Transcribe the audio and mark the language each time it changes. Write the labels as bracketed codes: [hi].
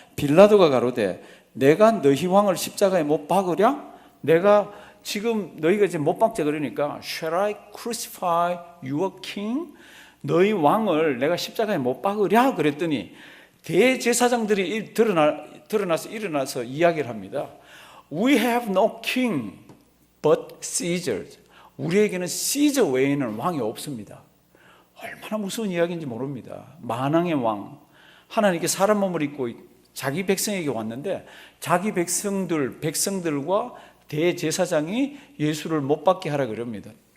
[ko] 빌라도가 가로되 내가 너희 왕을 십자가에 못 박으랴? 내가 지금 너희가 이제 못 박자 그러니까 [en] Shall I crucify your king? [ko] 너희 왕을 내가 십자가에 못 박으랴? 그랬더니 대제사장들이 드러나서 일어나서 이야기를 합니다. [en] We have no king but Caesar. [ko] 우리에게는 시저 외에는 왕이 없습니다. 얼마나 무서운 이야기인지 모릅니다. 만왕의 왕, 하나님께 사람 몸을 입고 자기 백성에게 왔는데 자기 백성들과 대제사장이 예수를 못 박게 하라 그럽니다.